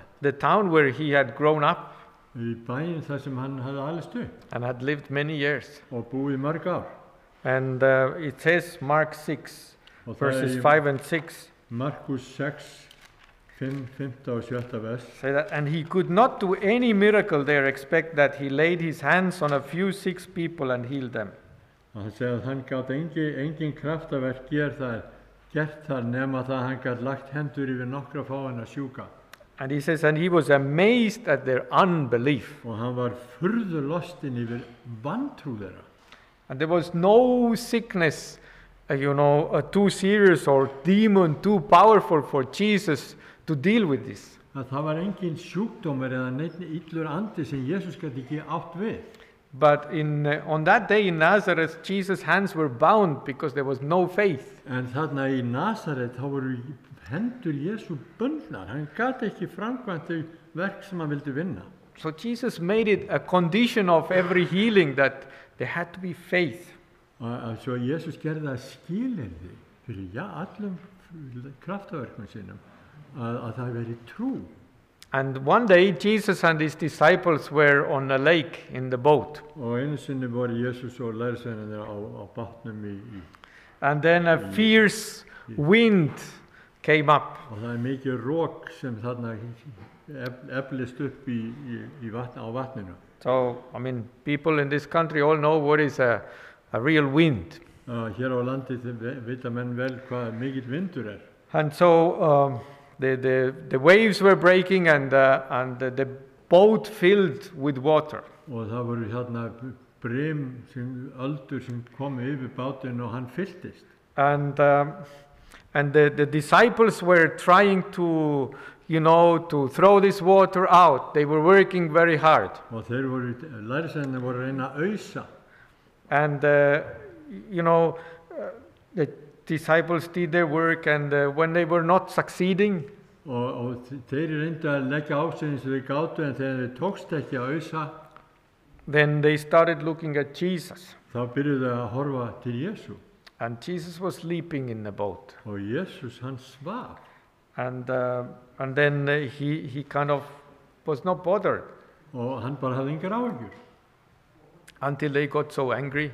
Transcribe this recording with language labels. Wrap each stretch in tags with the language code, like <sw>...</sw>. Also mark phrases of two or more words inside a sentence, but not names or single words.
<en>The town where he had grown up.</en> <is>Í bæinn þar sem hann hafði alist upp.</is> <en>And had lived many years.</en> <is>Og búið mörg ár.</is> <en>And it says Mark 6, verses 5 and 6.</en> <is>Markus 6, 5. og 7. vers.</is> <en>Say that, and he could not do any miracle there except that he laid his hands on a few sick people and healed them.</en> <is>Og hann segir að hann gátt engin kraftaverk gert þar nema það hann gátt lagt hendur yfir nokkra fáina sjúka.</is> <en>And he says, and he was amazed at their unbelief.</en> <is>Og hann var furðu lostinn yfir vantrú þeirra.</is> <en>And there was no sickness, too serious or demon too powerful for Jesus to deal with this.</en> <is>að það var engin sjúkdómur eða neitt illur andi sem Jesus gæti ekki átt við.</is> <en>But on that day in Nazareth, Jesus' hands were bound because there was no faith.</en> <is>En þarna í Nasaret þá voru hendur Jésu bundnar. Hann gat ekki framkvæmt þau verk sem hann vildi vinna.</is> <en>So Jesus made it a condition of every healing that there had to be faith.</en> <is>Svo Jesus gerði það skilyrði fyrir allum kraftaverkum sínum að það veri trú.</is> <en>And one day Jesus and his disciples were on a lake in the boat.</en> <is>Og einu sinni voru Jesus og lærisveinarnir á bátnum í</is> <en>And then a fierce wind came up.</en> <is>og það mikið rok sem þarna eflist upp á vatninu.</is> <en>So, I mean, people in this country all know what is a real wind.</en> <is>Hér á landi vita menn vel hvað mikill vindur</is> <en>And so the waves were breaking and the boat filled with water.</en> <is>Og það voru hérna brim öldur sem kom yfir bátinn og hann fylltist.</is> <en>And the disciples were trying to, to throw this water out. They were working very hard.</en> <is>Og lærisveinarnir voru að reyna að ausa.</is> <en>And, the disciples did their work, and when they were not succeeding,</en> <is>Og þeir reyndu að leggja á sig eins og þeir gátu, en þegar þeir tókst ekki að ausa,</is> <en>then they started looking at Jesus.</en> <is>þá byrjuðu að horfa til Jésu.</is> <en>And Jesus was sleeping in the boat.</en> <is>Og Jesus hann svaf.</is> <en>And then he kind of was not bothered</en> <is>Og hann bara hafði engar áhyggjur.</is> <en>until they got so angry.</en>